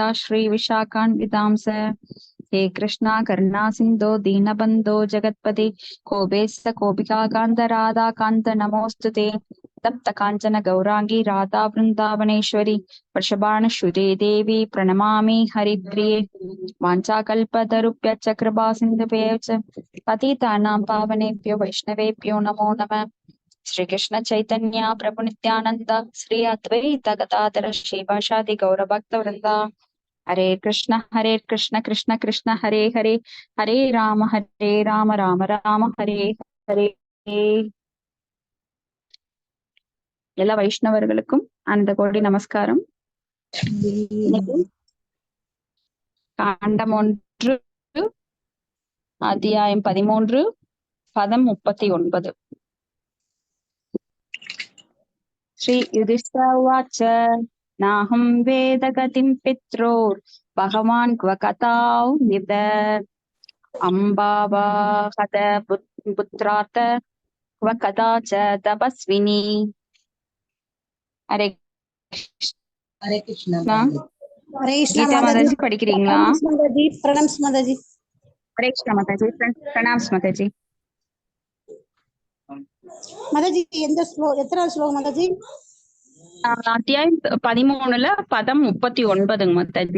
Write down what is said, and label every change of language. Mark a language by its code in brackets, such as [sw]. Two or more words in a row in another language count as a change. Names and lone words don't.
[sa] श्रीविशाखान्वितांस हे कृष्णा करुणा सिन्धो दीनबन्धो जगत्पते गोपेश्वर गोपिकान्त राधाकान्त नमोऽस्तु ते तप्त काञ्चन गौराङ्गी राधा वृन्दावनेश्वरी वृषभानुसुते देवी प्रणमामि हरिप्रिये वाञ्छाकल्पतरुभ्यश्च कृपा सिन्धुभ्यश्च पतितानां पावनेभ्यो वैष्णवेभ्यो नमो नमः। श्री कृष्ण चैतन्य प्रभु नित्यानंद श्री अद्वैत गदाधर श्रीवासादि गौरभक्त वृंदा हरे कृष्ण कृष्ण कृष्ण हरे हरे हरे राम राम राम हरे हरे [ta] எல்லா வைஷ்ணவர்களுக்கும் அந்த கோடி நமஸ்காரம். காண்டம் 1 அத்தியாயம் 13 பதம் 39. [sa] श्री युधिष्ठिरोवाच नाहं वेद गतिं पित्रोर् भगवान् क्व कथां निद अम्बावा हत पुत्रात क्व कथा च तपस्विनी. हरे कृष्णा. [ta] கீதா மாதாஜி படிக்கிறீங்களா? பிரணாம்ஸ் மாதாஜி. ஹரே கிருஷ்ணா மாதாஜி. பிரணாம்ஸ் மாதாஜி. மாதாஜி எத்தனாவது ஸ்லோகம் மாதாஜி? அத்தியாயம் 13ல பதம் 39 மாதாஜி.